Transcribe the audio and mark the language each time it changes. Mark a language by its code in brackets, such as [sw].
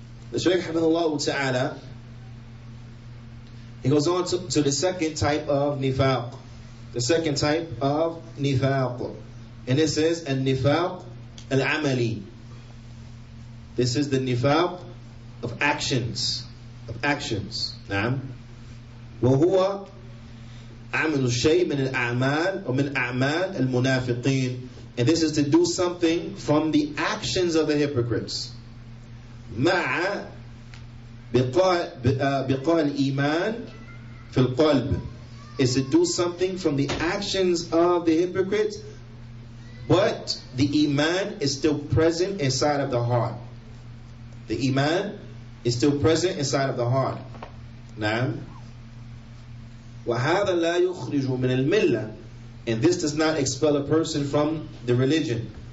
[en] The Shaykh Hamdulillah Ta'ala, he goes on to the second type of Nifaq. The second type of Nifaq. And this is An-Nifaq Al-Amali. This is the Nifaq of actions. Of actions. Naam. [ar] وهو عمل الشيء من الأعمال ومن أعمال المنافقين. [en] And this is to do something from the actions of the hypocrites. [ar] مع بقاء الإيمان في القلب. [en] Is to do something from the actions of the hypocrites, but the Iman is still present inside of the heart. The iman is still present inside of the heart. Naam. [ar] وَهَذَا لَا يُخْرِجُ مِنَ الْمِلَّةِ, [en] and this does not expel a person from the religion.